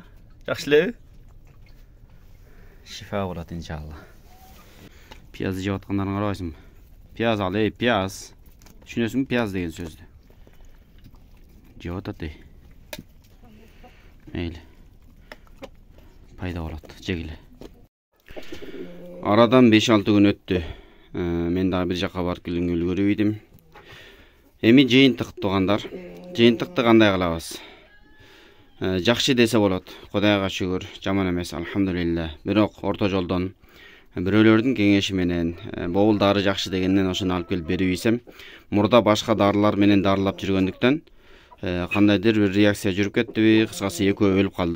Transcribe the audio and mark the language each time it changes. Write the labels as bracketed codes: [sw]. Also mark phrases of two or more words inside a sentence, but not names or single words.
[ky] Жакшы элеби? Шифа болот иншалла. Пияз жеп аткандарыңы карабайсыңбы? Пияз ал, пияз. Түшүнөсүңбү пияз деген сөздү? Жеп атат. Meyli. Пайда болот, жегиле. Арадан 5-6 күн өттү. Мен дагы бир жака барып келгенге үлгөрүп идим. Эми жыйынтык тугандар. Жыйынтыкты кандай кылабыз? Жакшы десе болот. Кудайга шүгүр, жаман эмес, алхамдулилла. Бирок орто жолдон бирөөлөрдүн кеңеши менен боул дары жакшы дегенден ошону алып келип берип ийсем, мурда башка дарылар менен дарылап жүргөндүктөн кандайдыр бир реакция жүрүп кеттиби, кыскасы экөө өлүп калды.